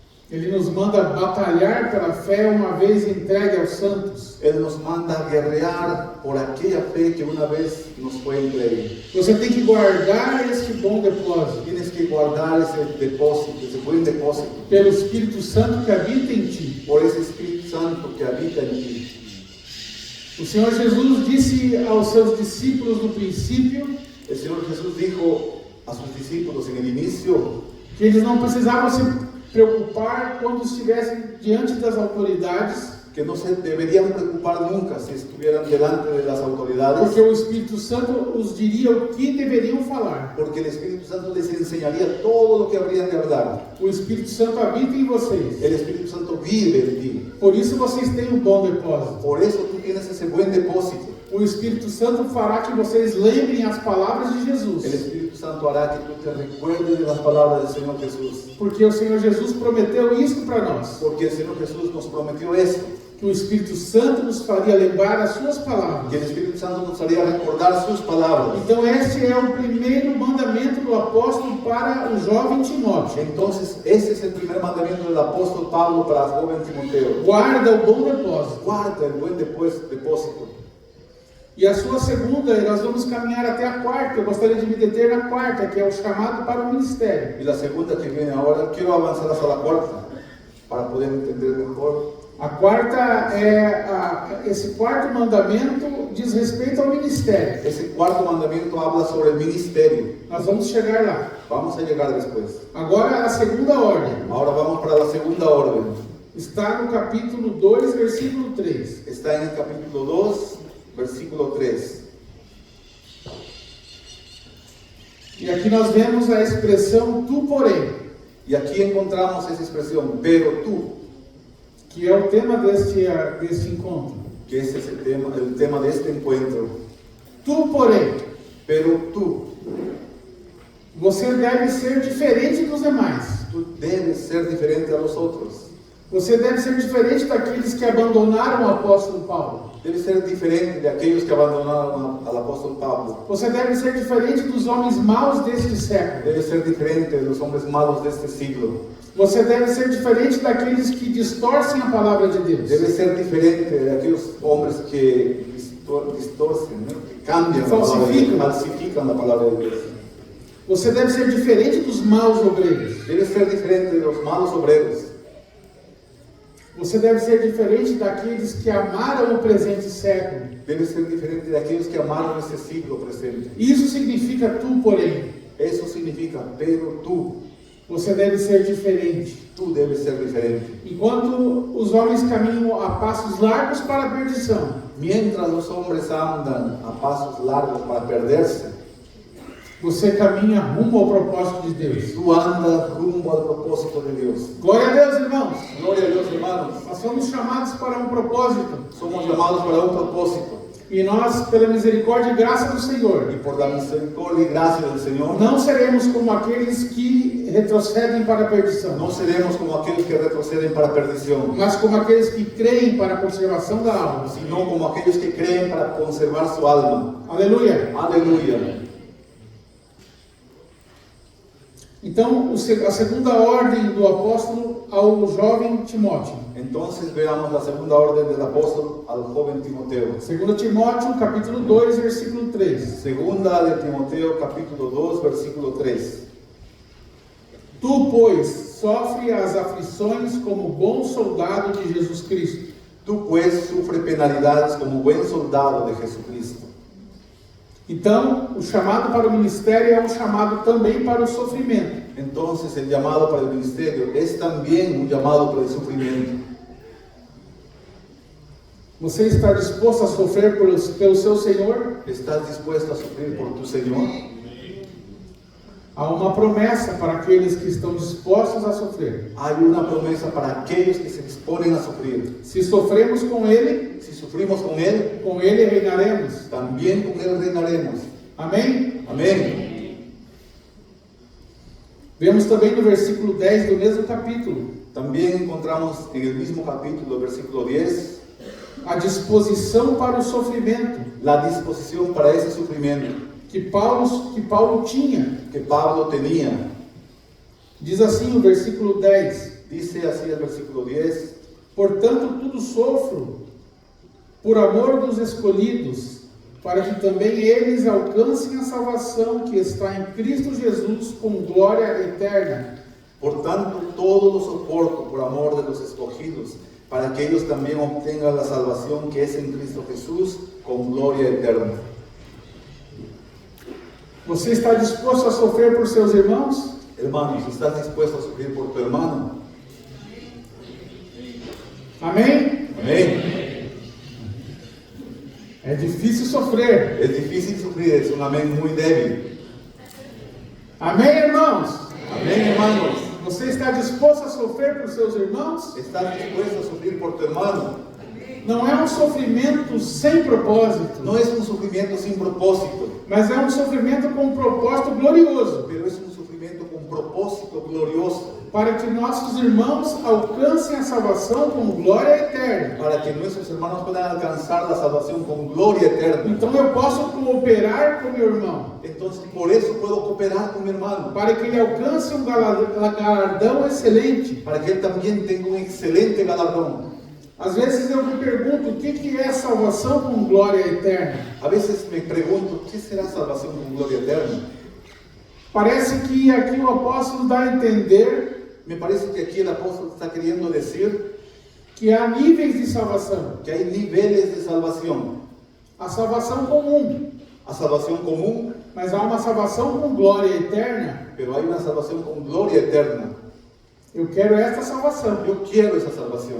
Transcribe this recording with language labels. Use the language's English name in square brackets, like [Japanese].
[Portuguese] Ele nos manda batalhar pela fé uma vez entregue aos santos. [Spanish] Él nos manda a guerrear por aquella fe que una vez nos fue entregue. [Portuguese] Você tem que guardar este bom depósito [Spanish] Tienes que guardar ese depósito, ese buen depósito, [Portuguese] pelo Espírito Santo que habita em ti. [Spanish] por ese Espíritu Santo que habita en ti. [Portuguese] O Senhor Jesus disse aos seus discípulos no princípio [Spanish] El Señor Jesús dijo a sus discípulos en el inicio [Portuguese] que eles não precisavam se preocupar quando estivessem diante das autoridades, [Spanish] que no se deberían preocupar nunca si estuvieran delante de las autoridades, [Portuguese] porque o Espírito Santo os diria o que deveriam falar. [Spanish] porque el Espíritu Santo les enseñaría todo lo que habrían de hablar. [Portuguese] O Espírito Santo habita em vocês. [Spanish] El Espíritu Santo vive en ti. [Portuguese] Por isso vocês têm um bom depósito. [Spanish] Por eso tú tienes ese buen depósito. [Portuguese] O Espírito Santo fará que vocês lembrem as palavras de [Spanish] El [Portuguese] Jesus. [Spanish] Espíritu Santo hará que tú te recuerdes de las palabras del Señor Jesús. [Portuguese] Porque o Senhor Jesus prometeu isso para nós. [Spanish] Porque el Señor Jesús nos prometió esto, [Portuguese] Que o Espírito Santo nos faria lembrar as suas [Spanish] que [Portuguese] palavras. [Spanish] el Espíritu Santo nos haría recordar sus palabras. [Portuguese] Então este é o primeiro mandamento do apóstolo para o jovem Timóteo. [Spanish] Entonces, ese es el primer mandamiento del apóstol Pablo para el joven Timoteo. [Portuguese] Guarda o bom depósito. [Spanish] Guarda el buen depósito. [Portuguese] E a sua segunda, e nós vamos caminhar até a quarta. Eu gostaria de me deter na quarta, que é o chamado para o ministério. [Spanish] Y la segunda que viene ahora, quiero avanzar hasta la cuarta, para poder entender mejor. [Portuguese] A quarta esse quarto mandamento diz respeito ao ministério. [Spanish] Ese cuarto mandamiento habla sobre el ministerio. [Portuguese] Nós vamos chegar lá. [Spanish] Vamos a llegar después. [Portuguese] Agora a segunda ordem. [Spanish] Ahora vamos para la segunda orden. [Portuguese] Está no capítulo 2, versículo 3. [Spanish] Está en el capítulo 2, versículo 3. [Portuguese] E aqui nós vemos a expressão tu, porém, [Spanish] Y aquí encontramos esa expresión, pero tú, [Portuguese] que é o tema deste encontro. [Spanish] que ese es el tema de este encuentro. [Portuguese] Tu, porém, [Spanish] Pero tú [Portuguese] você deve ser diferente dos demais. [Spanish] debes ser diferente a los otros. [Portuguese] Você deve ser diferente daqueles que abandonaram o apóstolo Paulo. [Spanish] Debes ser diferente de aquellos que abandonaron al apóstol Pablo. [Portuguese] Você deve ser diferente dos homens maus deste século. [Spanish] Debes ser diferente de los hombres malos de este siglo. [Portuguese] Você deve ser diferente daqueles que distorcem a palavra de Deus. [Spanish] Debes ser diferente de aquellos hombres que distorcen, ¿no? Que cambian la palabra de Dios, falsifican la palabra de Dios. [Portuguese] Você deve ser diferente dos maus obreiros. [Spanish] Debes ser diferente de los malos obreros. [Portuguese] Você deve ser diferente daqueles que amaram o presente século. [Spanish] Debes ser diferente de aquellos que amaron este siglo presente. [Portuguese] Isso significa tu, porém. [Spanish] Eso significa, pero tú [Portuguese] Você deve ser diferente. [Spanish] debes ser diferente. [Portuguese] Enquanto os homens caminham a passos largos para a perdição, [Spanish] Mientras los hombres andan a pasos largos para perderse, [Portuguese] você caminha rumo ao propósito de Deus. [Spanish] tú andas rumbo al propósito de Dios. [Portuguese] Glória a Deus, irmãos. [Spanish] Gloria a Dios, hermanos. [Portuguese] Nós somos chamados para um propósito. [Spanish] Somos llamados para un propósito. [Portuguese] E nós, pela misericórdia e graça do Senhor, [Spanish] Y por la misericordia y gracia del Señor, [Portuguese] não seremos como aqueles que retrocedem para a perdição, [Spanish] no seremos como aquellos que retroceden para perdición, [Portuguese] mas como aqueles que creem para a conservação da alma. [Spanish] sino como aquellos que creen para conservar su alma. [Portuguese] Aleluia. [Spanish] Aleluya. [Portuguese] Então, a segunda ordem do apóstolo ao jovem Timóteo. [Spanish] Entonces veamos la segunda orden del apóstol al joven Timoteo. [Portuguese] 2 Timóteo, capítulo 2, versículo 3. [Spanish] Segunda de Timoteo, capítulo 2, versículo 3. [Portuguese] Tu, pois, sofre as aflições como bom soldado de Jesus Cristo. [Spanish] Tú pues sufre penalidades como buen soldado de Jesucristo. [Portuguese] Então, o chamado para o ministério é um chamado também para o sofrimento. [Spanish] Entonces el llamado para el ministerio es también un llamado para el sufrimiento. [Portuguese] Você está disposto a sofrer pelo seu Senhor? [Spanish] ¿Estás dispuesto a sufrir por tu Señor? [Portuguese] Há uma promessa para aqueles que estão dispostos a sofrer. [Spanish] Hay una promesa para aquellos que se disponen a sufrir. [Portuguese] Se sofremos com Ele, [Spanish] Si sufrimos con Él, [Portuguese] reinaremos. [Spanish] también con Él reinaremos. [Portuguese] Amém? [Spanish] Amén. [Portuguese] Vemos também no versículo 10 do mesmo capítulo [Spanish] También encontramos en el mismo capítulo, versículo 10, [Portuguese] a disposição para o sofrimento [Spanish] la disposición para ese sufrimiento [Portuguese] que Paulo tinha. [Spanish] que Pablo tenía. [Portuguese] Diz assim o versículo 10: [Spanish] Dice así el versículo 10: [Portuguese] Portanto, tudo sofro por amor dos escolhidos, para que também eles alcancem a salvação que está em Cristo Jesus com glória eterna. [Spanish] Por tanto, todo lo soporto por amor de los escogidos, para que ellos también obtengan la salvación que es en Cristo Jesús con gloria eterna. [Portuguese] Você está disposto a sofrer por seus irmãos? [Spanish] Hermanos, ¿estás dispuesto a sufrir por tu hermano? [Portuguese] Amém? [Spanish] Amén. [Portuguese] É difícil sofrer. [Spanish] Es difícil sufrir, es un amén muy débil. [Portuguese] Amém, irmãos? [Spanish] Amén, hermanos. [Portuguese] Você está disposto a sofrer por seus irmãos? [Spanish] ¿Estás dispuesto a sufrir por tu hermano? [Portuguese] Não é um sofrimento sem propósito, [Spanish] No es un sufrimiento sin propósito, [Portuguese] mas é um sofrimento com um propósito glorioso, [Spanish] pero es un sufrimiento con propósito glorioso, [Portuguese] para que nossos irmãos alcancem a salvação com glória eterna. [Spanish] para que nuestros hermanos puedan alcanzar la salvación con gloria eterna. [Portuguese] Então eu posso cooperar com meu irmão, [Spanish] Entonces, por eso puedo cooperar con mi hermano, [Portuguese] para que ele alcance um galardão excelente. [Spanish] para que él también tenga un excelente galardón. [Portuguese] Às vezes eu me pergunto o que é salvação com glória eterna. [Spanish] A veces me pregunto, ¿qué será salvación con gloria eterna? [Portuguese] Parece que aqui o apóstolo dá a entender [Spanish] Me parece que aquí el apóstol está queriendo decir [Portuguese] que há níveis de salvação. [Spanish] que hay niveles de salvación. [Portuguese] A salvação comum, [Spanish] A salvación común, [Portuguese] mas há uma salvação com glória eterna. [Spanish] pero hay una salvación con gloria eterna. [Portuguese] Eu quero esta salvação. [Spanish] Yo quiero esa salvación.